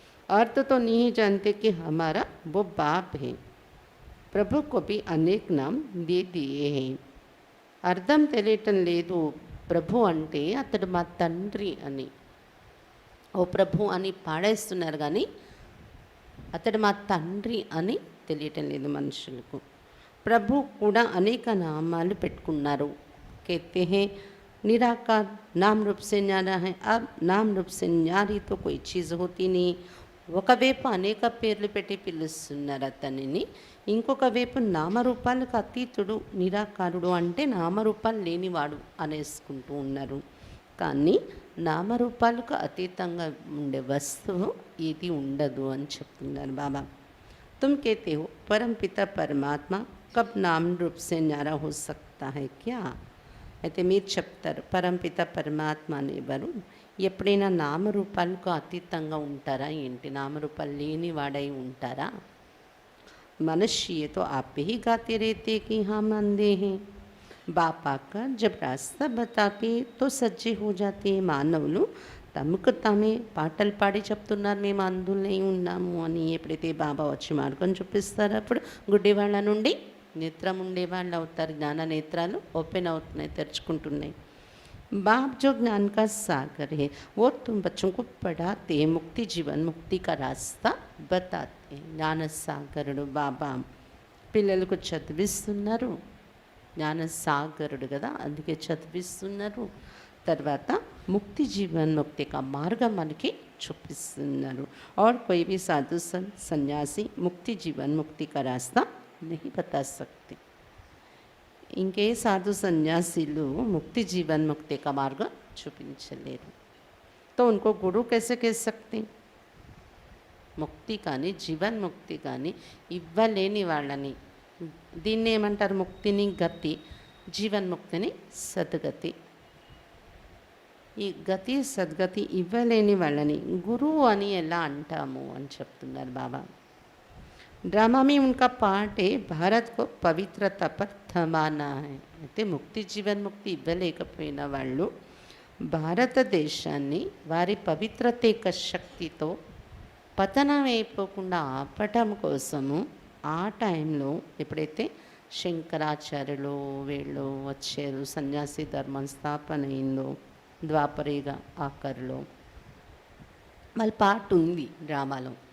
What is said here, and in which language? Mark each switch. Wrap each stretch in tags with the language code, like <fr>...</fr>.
<hi>अर्थ तो नहीं जानते कि हमारा वो बाप है, ప్రభు కోపి అనేక నామ్ దే దియే హే.</hi> <te>అర్థం తెలియటం లేదు, ప్రభు అంటే అతడు మా తండ్రి అని. ఓ ప్రభు అని పాడేస్తున్నారు కానీ అతడు మా తండ్రి అని తెలియటం లేదు మనుషులకు. ప్రభు కూడా అనేక నామాలు పెట్టుకున్నారు.</te> <hi>कहते हैं निराकार नाम रूप से न्यारा है. अब नाम रूप से न्यारी तो कोई चीज़ होती नहीं.</hi> <te>ఒకవైపు అనేక పేర్లు పెట్టి పిలుస్తున్నారు అతనిని, ఇంకొక వైపు నామరూపాలకు అతీతుడు నిరాకారుడు అంటే నామరూపాలు లేనివాడు అనేసుకుంటూ ఉన్నారు. కానీ నామరూపాలకు అతీతంగా ఉండే వస్తువు ఇది ఉండదు అని చెప్తున్నారు బాబా.</te> <hi>तुम कहते हो परम पिता परमात्मा कब नाम रूप से न्यारा हो सकता है क्या?</hi> <te>అయితే మీరు చెప్తారు పరంపిత పరమాత్మ అనేవారు ఎప్పుడైనా నామరూపాలకు అతీతంగా ఉంటారా ఏంటి? నామరూపాలు లేని వాడై ఉంటారా?</te> <hi>मनुष्य ये तो आप ही गाते रहते कि हम अंधे हैं, बाप आकर जब रास्ता बताते तो सज्जे हो जाते हैं.</hi> <te>మానవులు తమకు తామే పాటలు పాడి చెప్తున్నారు మేము అందులై ఉన్నాము అని. ఎప్పుడైతే బాబా వచ్చి మార్గం చూపిస్తారో అప్పుడు గుడ్డివాళ్ళ నుండి నేత్రం ఉండేవాళ్ళు అవుతారు. జ్ఞాన నేత్రాలు ఓపెన్ అవుతున్నాయి, తెరుచుకుంటున్నాయి.</te> <hi>बाप जो ज्ञान का सागर है वो तुम बच्चों को पढ़ाते हैं, मुक्ति जीवन मुक्ति का रास्ता बताते हैं.</hi> <te>జ్ఞాన సాగరుడు బాబా పిల్లలకు చదివిస్తున్నారు. జ్ఞాన సాగరుడు కదా, అందుకే చదివిస్తున్నారు. తర్వాత ముక్తి జీవన్ ముక్తి का మార్గం మనకి చూపిస్తున్నారు.</te> <hi>और कोई भी साधु संत सन्यासी मुक्ति जीवन मुक्ति का रास्ता नहीं बता सकते.</hi> <te>ఇంకే సాధు సన్యాసులు ముక్తి జీవన్ ముక్తి का మార్గం చూపించలేరు.</te> <hi>तो उनको गुरु कैसे कह सकते?</hi> <te>ముక్తి కానీ జీవన్ ముక్తి కానీ ఇవ్వలేని వాళ్ళని దీన్ని ఏమంటారు? ముక్తిని గతి, జీవన్ముక్తిని సద్గతి. ఈ గతి సద్గతి ఇవ్వలేని వాళ్ళని గురువు అని ఎలా అంటాము అని చెప్తున్నారు బాబా.</te> <hi>ड्रामा में उनका पार्ट है भारत को पवित्रता पर थमाना है.</hi> <te>అయితే ముక్తి జీవన్ ముక్తి ఇవ్వలేకపోయిన వాళ్ళు భారతదేశాన్ని వారి పవిత్రత యొక్క శక్తితో పతనం అయిపోకుండా ఆపటం కోసము ఆ టైంలో ఎప్పుడైతే శంకరాచార్యులు వీళ్ళు వచ్చారు, సన్యాసి ధర్మం స్థాపన అయిందో ద్వాపరేగ ఆఖరిలో వాళ్ళ పార్ట్ ఉంది డ్రామాలో.</te>